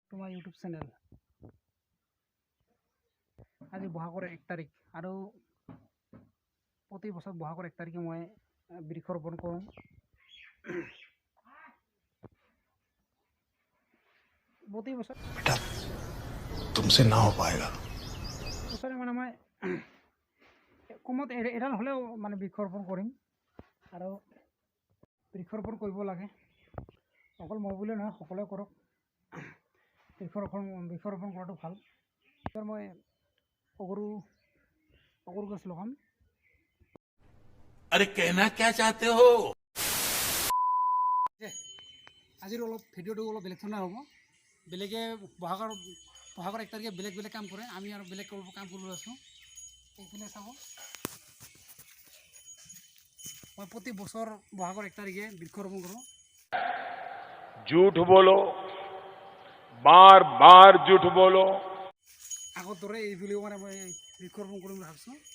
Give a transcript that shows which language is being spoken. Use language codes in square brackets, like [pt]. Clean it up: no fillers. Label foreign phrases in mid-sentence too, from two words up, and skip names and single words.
[en] to my YouTube channel. [as] আজি বহাগৰ 1 তাৰিখ আৰু প্ৰতি বছৰ বহাগৰ 1 তাৰিখে মই বৃক্ষৰোপণ কৰোঁ। প্ৰতি বছৰ [hi] बेटा तुमसे ना हो पाएगा। [as] বছৰে মানে মই কমত এডাল হ'লেও মানে বৃক্ষৰোপণ কৰিম আৰু বৃক্ষৰোপণ কৰিব লাগে। অকল মই বুলিয়ে নহয়, সকলোৱে কৰক। বৃক্ষৰোপণ কৰাটো ভাল। মই অগৰু গছ লগাম। [hi] अरे कहना क्या चाहते हो? [as] আজিৰ ভিডিঅ'টো অলপ বেলেগ ধৰণৰ হ'ব। বেলেগে বহাগৰ 1 তাৰিখে বেলেগ বেলেগ কাম কৰে, আমি আৰু বেলেগ কাম কৰিবলৈ আছোঁ। এইপিনে চাব, মই প্ৰতি বছৰ বহাগৰ 1 তাৰিখে বৃক্ষৰোপণ কৰোঁ। [hi] झूठ बोलो, बार बार झूठ बोलो। [as] আগৰ দৰে এই বুলিও মানে মই বৃক্ষৰোপণ কৰিম বুলি ভাবিছোঁ।